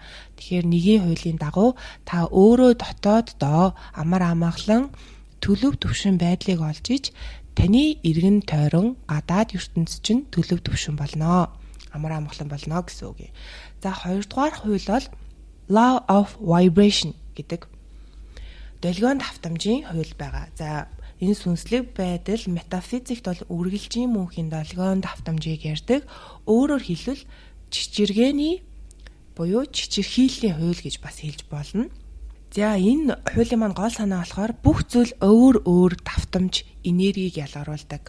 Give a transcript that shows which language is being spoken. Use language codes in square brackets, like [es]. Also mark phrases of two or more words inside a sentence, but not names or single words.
[mn] Тэгэхээр нэгийн хуулийн дагуу та өөрөө дотооддоо амар амгалан төлөв төвшин байдлыг олж иж таны эргэн тойрон гадаад ертөнц чинь төлөв төвшин болно. Амар амгалан болно гэсэн үг. За хоёрдугаар хууль бол [en] law of vibration [mn] гэдэг долгион давтамжийн хууль байгаа. За энэ сүнслэг байдал метафизикт бол үргэлжийн мөнхийн долгион давтамжийг ярьдаг. Өөрөөр хэлбэл чичиргээний буюу чичирхийллийн хууль гэж бас хэлж болно. За энэ хуулийн маань гол санаа болохоор бүх зүйл өөр давтамж энергийг ялгаруулдаг.